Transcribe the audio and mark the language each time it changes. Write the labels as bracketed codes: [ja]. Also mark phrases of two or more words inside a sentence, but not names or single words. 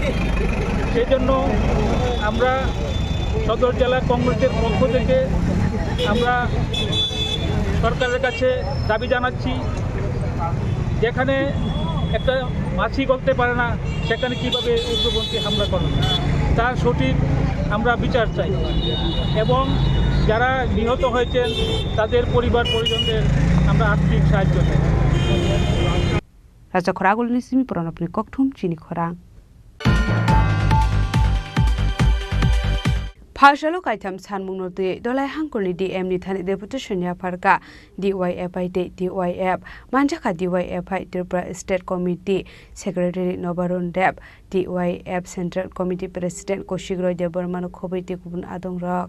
[bn] সেই জন্য আমরা সদর জেলা কংগ্রেসের পক্ষ থেকে আমরা সরকারের কাছে দাবি জানাচ্ছি, যেখানে একটা মাছি গলতে পারে না সেখানে কীভাবে উগ্রপন্থী হামলা করে, তার সঠিক আমরা বিচার চাই, এবং যারা নিহত হয়েছেন তাদের পরিবার পরিজনদের আমরা আর্থিক সাহায্য চাই। [trp] Raja Khorang ulni simi puran apni kokthum Chini Khorang. Phashalo kaitam sanmung note dolai hangkolni DM ni thani deputation ya pharka DYF ite DYF manjaka DYF Tripura [en] State Committee Secretary [trp] Nobarun Deb DYF [en] Central Committee President [trp] Koshigroi Debormano Khobiti kubun adong rok.